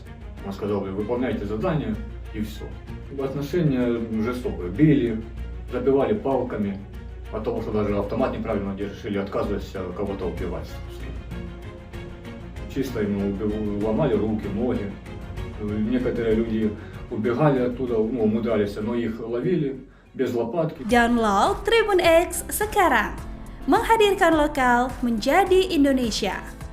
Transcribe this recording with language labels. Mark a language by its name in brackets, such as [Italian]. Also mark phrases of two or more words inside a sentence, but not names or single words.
[Russian] Он сказал, выполняйте задание и все. Отношения жестокие, били, забивали палками, от того, что даже автомат неправильно держишь или отказываешься кого-то убивать. Чисто ему ломали руки, ноги. Некоторые люди убегали оттуда, умудрялись, но их ловили без лопатки. [Indonesian] Download Tribun X sekarang, menghadirkan lokal menjadi Indonesia.